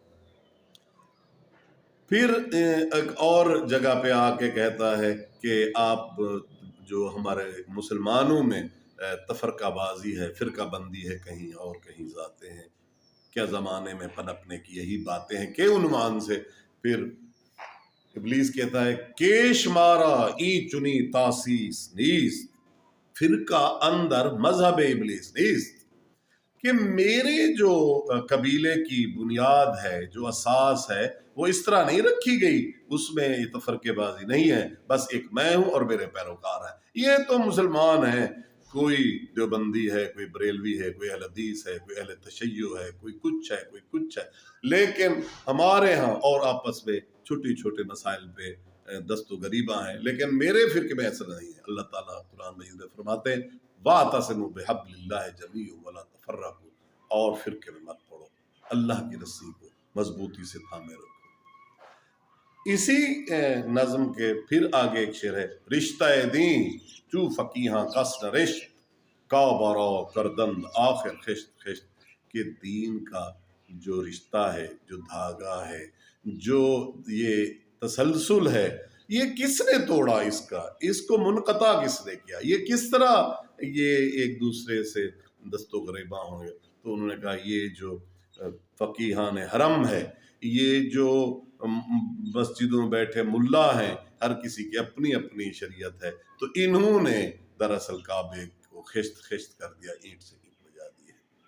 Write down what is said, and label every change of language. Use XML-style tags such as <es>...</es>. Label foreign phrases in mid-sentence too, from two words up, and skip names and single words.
<ur>پھر ایک اور جگہ پہ آ کے کہتا ہے کہ آپ جو ہمارے مسلمانوں میں تفرقہ بازی ہے، فرقہ بندی ہے، کہیں اور کہیں ذاتے ہیں، کیا زمانے میں پنپنے کی یہی باتیں ہیں کہ عنوان سے پھر ابلیس کہتا ہے</ur> <fa>کیش مارا ای چنی تاسیس نیست، فرقہ اندر مذہب ابلیس نیست،</fa> <ur>کہ میرے جو قبیلے کی بنیاد ہے، جو اساس ہے، وہ اس طرح نہیں رکھی گئی، اس میں یہ تفرقے بازی نہیں ہے، بس ایک میں ہوں اور میرے پیروکار ہیں۔ یہ تو مسلمان ہیں، کوئی دیوبندی ہے، کوئی بریلوی ہے، کوئی اہل حدیث ہے، کوئی اہل تشیع ہے، کوئی کچھ ہے، کوئی کچھ ہے، لیکن ہمارے ہاں اور آپس میں چھوٹی چھوٹے مسائل پہ دست و غریباں ہیں، لیکن میرے فرقے میں ایسا نہیں ہے۔ اللہ تعالیٰ قرآن مجید میں فرماتے ہیں</ur> <ar>وَاعْتَصِمُوا بِحَبْلِ اللَّهِ جَمِيعًا وَلَا تَفَرَّقُوا،</ar> <ur>اور فرقے میں مت پڑو، اللہ کی رسی کو مضبوطی سے تھامے رکھو۔ اسی نظم کے پھر آگے ایک شعر ہے</ur> <fa>رشتہ دین چو فقیہاں قصد رشت کا برا کردند آخر خشت خشت،</fa> <ur>کہ دین کا جو رشتہ ہے، جو دھاگا ہے، جو یہ تسلسل ہے، یہ کس نے توڑا؟ اس کو منقطع کس نے کیا؟ یہ کس طرح یہ ایک دوسرے سے دست و گریباں ہوں گے؟ تو انہوں نے کہا یہ جو فقیہان حرم ہے، یہ جو مسجدوں میں بیٹھے ملا ہیں، ہر کسی کی اپنی اپنی شریعت ہے، تو انہوں نے دراصل کعبے کو خشت خشت کر دیا، اینٹ سے اینٹ بجا دی ہے۔</ur>